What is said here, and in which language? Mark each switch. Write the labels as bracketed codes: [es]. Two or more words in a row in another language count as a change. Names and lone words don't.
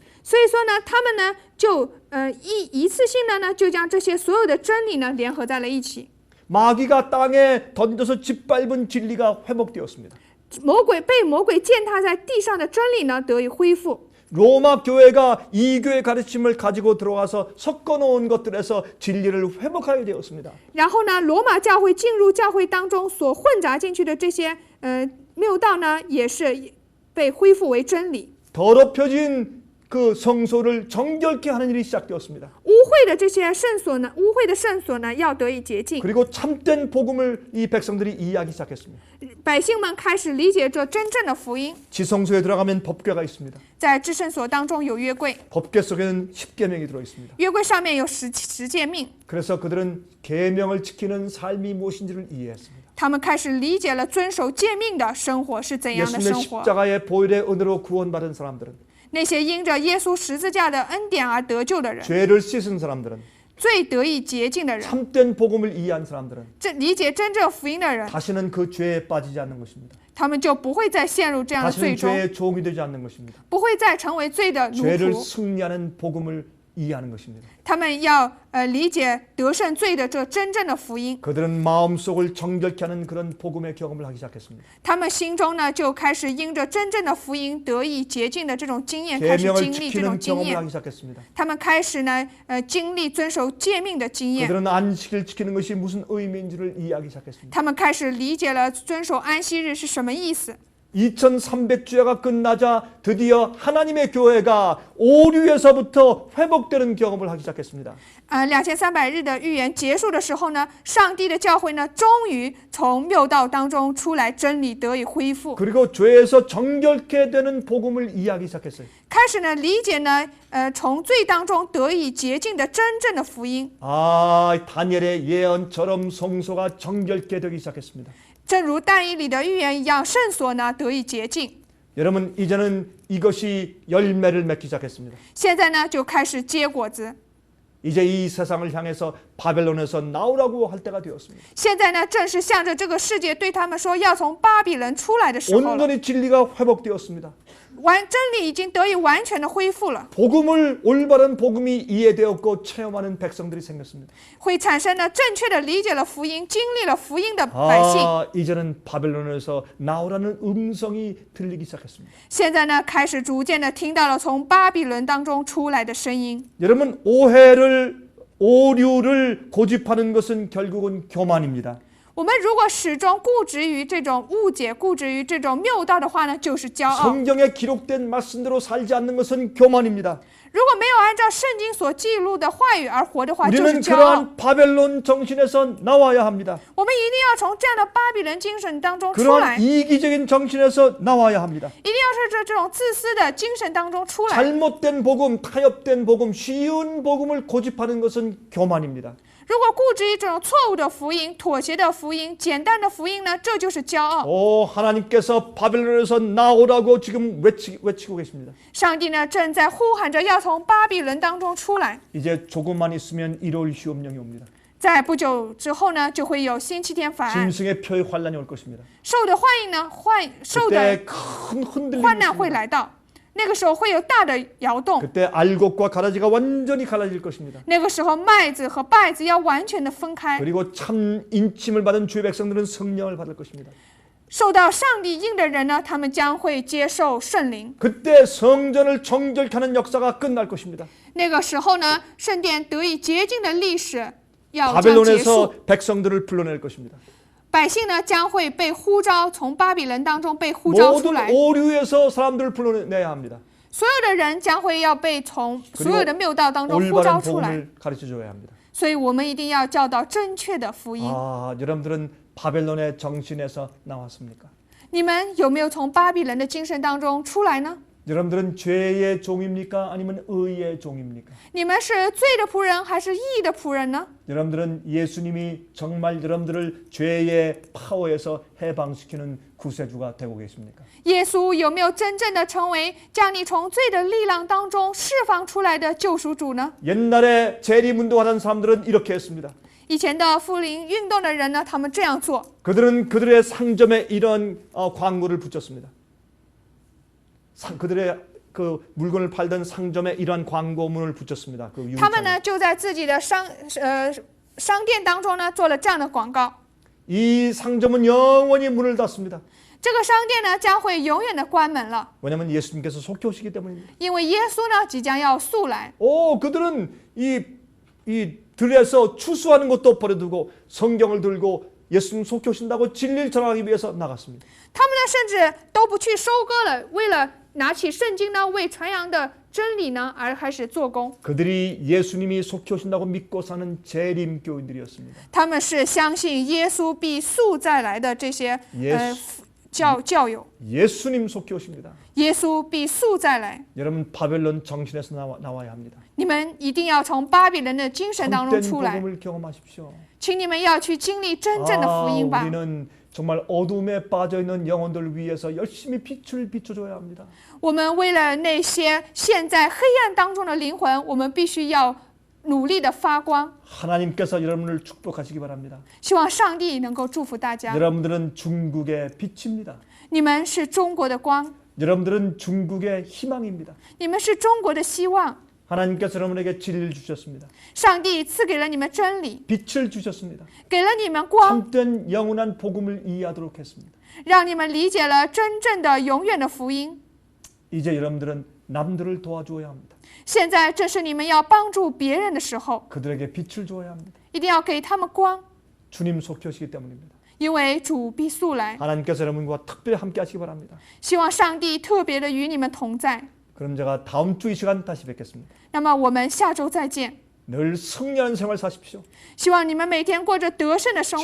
[zh] 所以说呢，他们呢就一次性的呢就将这些所有的真理呢联合在了一起。 [ko] 마귀가 땅에 던져서 짓밟은 진리가 회복되었습니다. [zh] 被魔鬼践踏在地上的真理呢得以恢复。 [ko] 로마 교회가 이교의 가르침을 가지고 들어와서 섞어놓은 것들에서 진리를 회복하게 되었습니다. [zh] 然后呢，罗马教会进入教会当中所混杂进去的这些谬道呢，也是被恢复为真理。 [ko] 더럽혀진 그 성소를 정결케 하는 일이 시작되었습니다. [zh] 污秽的这些圣所呢，污秽的圣所呢，要得以洁净。 [ko] 그리고 참된 복음을 이 백성들이 이해하기 시작했습니다. [zh] 百姓们开始理解这真正的福音。 [ko] 지성소에 들어가면 법궤가 있습니다. [zh] 在至圣所当中有约柜， [ko] 법궤 속에는 10계명이 들어 있습니다. [zh] 约柜上面有十诫命。 [ko] 그래서 그들은 계명을 지키는 삶이 무엇인지를 이해했습니다. [zh] 他们开始理解了遵守诫命的生活是怎样的 [ko] 예수님의 [zh] 生活。 [ko] 십자가의 보혈의 은혜로 구원받은 사람들은 [zh] 那些因着耶稣十字架的恩典而得救的人， [ko] 죄를 씻은 사람들은 [zh] 最得以洁净的人， [ko] 참된 복음을 이해한 사람들은 [zh] 理解真正福音的人， [ko] 다시는 그 죄에 빠지지 않는 것입니다. [zh] 他们就不会再陷入这样的罪 [ko] 다시는 [zh] 中， [ko] 죄의 종이 되지 않는 것입니다. [zh] 不会再成为罪的奴 [ko] 죄를 [zh] 仆。 [ko] 승리하는 복음을 이해하는 것입니다. [zh] 他们要理解得胜罪的这真正的福音， [ko] 그들은 마음속을 정결케 하는 그런 복음의 경험을 하기 시작했습니다. [zh] 他们心中呢就开始因着真正的福音得以洁净的这种经验，开始 [ko] 계명을 [zh] 经历这种 [ko] 지키는 [zh] 经 [ko] 경험을 [zh] 验。 [ko] 하기 시작했습니다. [zh] 他们开始呢经历遵守诫命的经验， [ko] 그들은 안식일 지키는 것이 무슨 의미인지를 이해하기 시작했습니다. [zh] 他们开始理解了遵守安息日是什么意思。 [ko] 2300주야가 끝나자 드디어 하나님의 교회가 오류에서부터 회복되는 경험을 하기 시작했습니다. [zh] 2300 日的预言结束的时候呢，上帝的教会呢，终于从谬道当中出来，真理得以恢复， [ko] 그리고 죄에서 정결케 되는 복음을 이해하기 시작했어요. [zh] 开始呢理解呢，从罪当中得以洁净的真正的福音。 [ko] 아, 다니엘의 예언처럼 성소가 정결케 되기 시작했습니다. [zh] 正如但以理的预言一样，圣所呢得以洁净。 [ko] 여러분, 이제는 이것이 열매를 맺기 시작했습니다. [zh] 现在呢就开始结果子。 [ko] 이제 이 세상을 향해서 바벨론에서 나오라고 할 때가 되었습니다. [zh] 现在呢正是向着这个世界对他们说要从巴比伦出来的时候了。 [ko] 온전히 진리가 회복되었습니다. [zh] 真理已经得以完全的恢复了， [ko] 복음을 올바른 복음이 이해되었고 체험하는 백성들이 생겼습니다. [zh] 会产生呢正确的理解了福音，经历了福音的百姓。 [ko] 이제는 바벨론에서 나오라는 음성이 들리기 시작했습니다. [zh] 现在呢，开始逐渐的听到了从巴比伦当中出来的声音。 [ko] 여러분 오류를 고집하는 것은 결국은 교만입니다. [zh] 我们如果始终固执于这种误解，固执于这种谬道的话呢，就是骄傲。 [ko] 성경에 기록된 말씀대로 살지 않는 것은 교만입니다. [zh] 如果没有按照圣经所记录的话语而活的话，就是 [ko] 우리는 [zh] 骄傲。 [ko] 그러한 바벨론 정신에서 나와야 합니다. [zh] 我们一定要从这样的巴比伦精神当中出来， [ko] 그러한 이기적인 정신에서 나와야 합니다. [zh] 一定要是这种自私的精神当中出来。 [ko] 잘못된 복음, 타협된 복음, 쉬운 복음을 고집하는 것은 교만입니다. [zh] 如果固执于这种错误的福音、妥协的福音、简单的福音呢，这就是骄傲。 [ko] 하나님께서 바벨론에서 나오라고 지금 외치고 계십니다. [zh] 上帝呢正在呼喊着要从巴比伦当中出来。 [ko] 이제 조금만 있으면 일요일 시험령이 옵니다. [zh] 在不久之后呢，就会有星期天法案。 [ko] 짐승의 표의 환란이 올 것입니다. [zh] 受的患疫呢，受的 [ko] 그때 큰 흔들림이 [zh] 患难会 [ko] 있습니다. [zh] 来到，那个时候会有大的摇动。 [ko] 그때 알곡과 가라지가 완전히 갈라질 것입니다. [zh] 那个时候麦子和稗子要完全的分开。 [ko] 그리고 참 인침을 받은 주의 백성들은 성령을 받을 것입니다. [zh] 受到上帝应的人呢，他们将会接受圣灵。 [ko] 그때 성전을 정결케 하는 역사가 끝날 것입니다. [zh] 那个时候呢，圣殿得以洁净的历史要将结束。 [ko] 바벨론에서 백성들을 불러낼 것입니다. [zh] 百姓呢将会被呼召，从巴比伦当中被呼召出 [ko] 모든 [zh] 来。 [ko] 오류에서 사람들을 불러내야 합니다. [zh] 所有的人将会要被从 [ko] 그리고 [zh] 所有的谬道当中呼 [ko] 올바른 [zh] 召出来。 [ko] 복음을 가르쳐줘야 합니다. [zh] 所以我们一定要教导正确的福音。 [ko] 여러분들은 바벨론의 정신에서 나왔습니까? [zh] 你们有没有从巴比伦的精神当中出来呢？ [ko] 여러분들은 죄의 종입니까? 아니면 의의 종입니까? [zh] 你们是罪的仆人还是义的仆人呢？ [ko] 여러분들은 예수님이 정말 여러분들을 죄의 파워에서 해방시키는 구세주가 되고 계십니까? [zh] 耶稣有没有真正的成为将你从罪的力量当中释放出来的救赎主呢？ [ko] 옛날에 재림운동하던 사람들은 이렇게 했습니다. [zh] 以前的复临运动的人呢，他们这样做， [ko] 그들은 그들의 상점에 이런 광고를 붙였습니다. 그들의 그 물건을 팔던 상점에 이러한 광고문을 붙였습니다. 그 [zh] 他们 [ko] 유리창에. [zh] 呢就在自己的商店当中呢做了这样的广告。 [ko] 이 상점은 영원히 문을 닫습니다. [zh] 这个商店呢将会永远的关门了， [ko] 왜냐하면 예수님께서 속히 오시기 때문입니다. [zh] 因为耶稣呢即将要速来。 [ko] 그들은 이 들에서 추수하는 것도 버려두고 성경을 들고 예수님 속히 오신다고 진리를 전하기 위해서 나갔습니다. [zh] 他们呢甚至都不去收割了，为了拿起圣经呢为传扬的真理呢而开始做工。 [ko] 그들이 예수님이 속히 오신다고 믿고 사는 재림 교인들이었습니다. [zh] 他们是相信耶稣必速再来的这些教友。 [ko] 예수님 속히 오십니다. [zh] 耶稣必速再来， [ko] 여러분 바벨론 정신에서 나와야 합니다. [zh] 你们一定要从巴比伦的精神当中 [ko] 참된 [zh] 出来， [ko] 복음을 경험하십시오. [zh] 请你们要去经历真正的福音吧。 [ko] 우리는 정말 어둠에 빠져 있는 영혼들 위해서 열심히 빛을 비춰줘야 합니다. [zh] 我们为了那些陷在黑暗当中的灵魂，我们必须要努力的发光。 [ko] 하나님께서 여러분을 축복하시기 바랍니다. [zh] 希望上帝能够祝福大家。 [ko] 여러분들은 중국의 빛입니다. [zh] 你们是中国的光， [ko] 여러분들은 중국의 희망입니다. [zh] 你们是中国的希望。 [ko] 하나님께서 여러분에게 진리를 주셨습니다. [zh] 上帝赐给了你们真理， [ko] 빛을 주셨습니다. [zh] 给了你们光， [ko] 참된 영원한 복음을 이해하도록 했습니다. [zh] 让你们理解了真正的永远的福音。 [ko] 이제 여러분들은 남들을 도와주어야 합니다. [zh] 现在正是你们要帮助别人的时候， [ko] 그들에게 빛을 주어야 합니다. [zh] 一定要给他们光， [ko] 주님 속히 오시기 때문입니다. [zh] 因为主必速来。 [ko] 하나님께서 여러분과 특별히 함께 하시기 바랍니다. [zh] 希望上帝特别的与你们同在。 [ko] 그럼 제가 다음 주 이 시간 다시 뵙겠습니다. [zh] 那么我们下周再见。 [ko] 늘 승리하는 생활 사십시오. [zh] 希望你们每天过着得胜的生活，